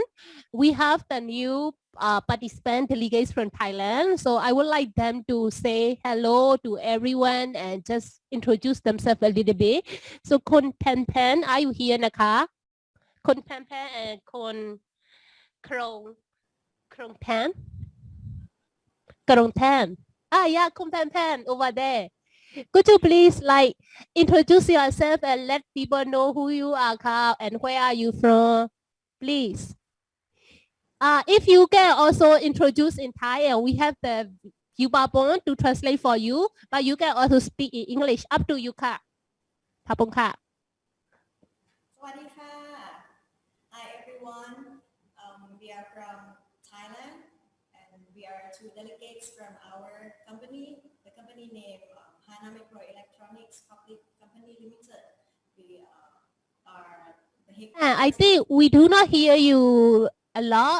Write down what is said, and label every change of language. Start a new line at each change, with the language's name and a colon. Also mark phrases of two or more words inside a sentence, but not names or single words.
English: We have the new participant delegates from Thailand. So I would like them to say hello to everyone and just introduce themselves a little bit. So Kon Pen Pen, are you here, Naka? Kon Pen Pen and Kon Krong Tan? Krong Tan. Ah, yeah, Kon Pen Pen over there. Could you please like introduce yourself and let people know who you are, Carl, and where are you from, please? If you can also introduce in Thai, and we have the Yubabon to translate for you, but you can also speak in English. Up to you,
Thai: Ka. Papong Ka. Sawadee ka.
English: Hi everyone. We are from Thailand, and we are two delegates from our company. The company name Hana Microelectronics Public Company Limited. We are the headquarters. I think we do not hear you a lot.